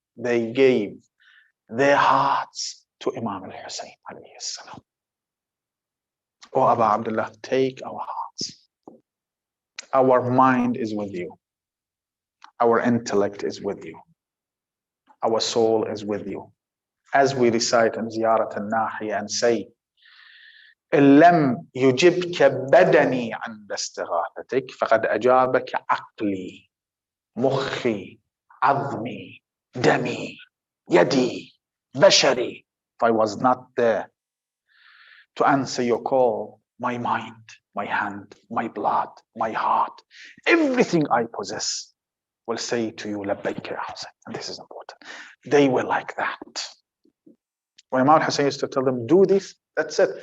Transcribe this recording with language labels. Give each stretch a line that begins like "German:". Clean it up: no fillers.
English: They gave their hearts to Imam al-Hussein alayhi salam. Oh, Abu Abdullah, take our hearts. Our mind is with you. Our intellect is with you. Our soul is with you. As we recite in Ziyarat al-Nahiya and say,
Arabic: إن لم يجبك بدني عند استغاثتك فقد أجابك عقلي مخي عظمي دمي يدي بشري.
English: If I was not there to answer your call, my mind, my hand, my blood, my heart, everything I possess will say to you,
Arabic: لبيك يا حسين.
English: And this is important. They were like that. When Imam Hussein used to tell them, do this, that's it.